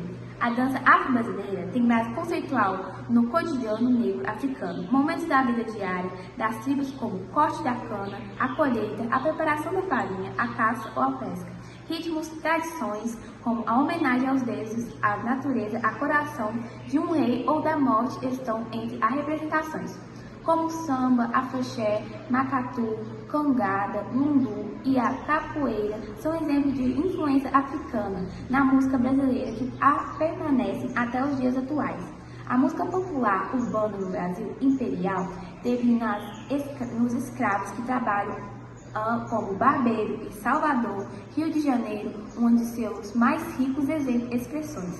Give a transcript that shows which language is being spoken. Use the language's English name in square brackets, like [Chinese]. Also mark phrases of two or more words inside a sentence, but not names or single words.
[Portuguese] A dança afro-brasileira tem base conceitual no cotidiano negro africano, momentos da vida diária das tribos como o corte da cana, a colheita, a preparação da farinha, a caça ou a pesca. Ritmos, tradições, como a homenagem aos deuses, à natureza, a coração de um rei ou da morte estão entre as representações, como o samba, afoxé, macatu, cangada, lundu e a capoeira são exemplos de influência africana na música brasileira que permanecem até os dias atuais. A música popular urbana no Brasil imperial teve nos escravos que trabalham como Barbeiro e Salvador, Rio de Janeiro, uma de seus mais ricos expressões.